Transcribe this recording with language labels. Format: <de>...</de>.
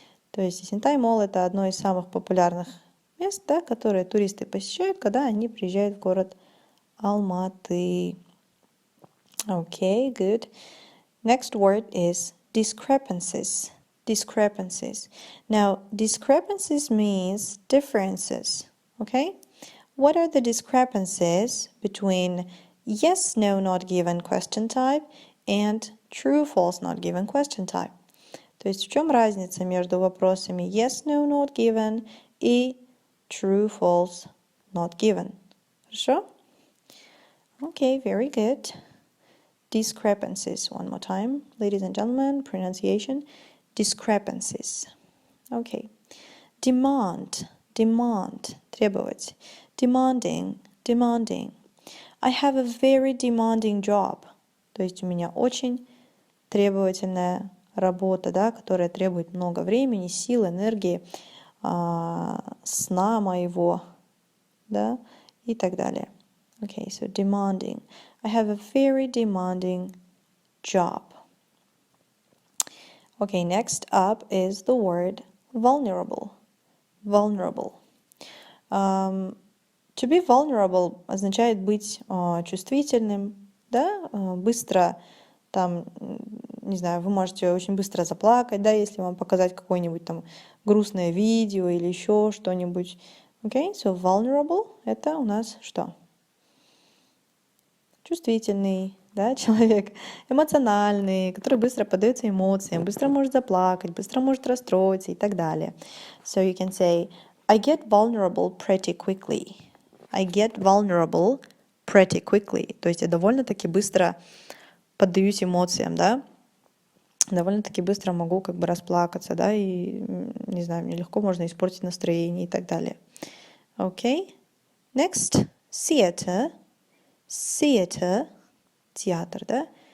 <ru>То есть Yesentai Mall – это одно из самых популярных мест, да, которые туристы посещают, когда они приезжают в город Алматы.</ru> <en>Okay, good. Next word is discrepancies. Discrepancies. Now, discrepancies means differences. Okay? What are the discrepancies between yes, no, not given question type and true, false, not given question type?</en> <ru>То есть в чем разница между вопросами yes, no, not given и true, false, not given?</ru> <en>Хорошо? Okay, very good. Discrepancies. One more time, ladies and gentlemen, pronunciation. Discrepancies. Okay. Demand. Demand. Требовать. Demanding. Demanding. I have a very demanding job.</en> <ru>То есть у меня очень требовательная работа, да, которая требует много времени, сил, энергии, сна моего, да, и так далее.</ru> <en>Okay, so demanding. I have a very demanding job. Okay, next up is the word vulnerable. Vulnerable.</en> <ru>To be vulnerable означает быть чувствительным, да, быстро, там, не знаю, вы можете очень быстро заплакать, да, если вам показать какое-нибудь там грустное видео или еще что-нибудь,</ru> <en>Okay, so</en> <ru>vulnerable — это у нас что? Чувствительный, да, человек, эмоциональный, который быстро поддается эмоциям, быстро может заплакать, быстро может расстроиться и так далее.</ru> <en>So you can say, I get vulnerable pretty quickly. I get vulnerable pretty quickly.</en> <ru>То есть я довольно-таки быстро поддаюсь эмоциям, да, довольно-таки быстро могу как бы расплакаться, да, и, не знаю, мне легко можно испортить настроение и так далее.</ru> <en>Okay, next, theater. Theater, театр, да?</en>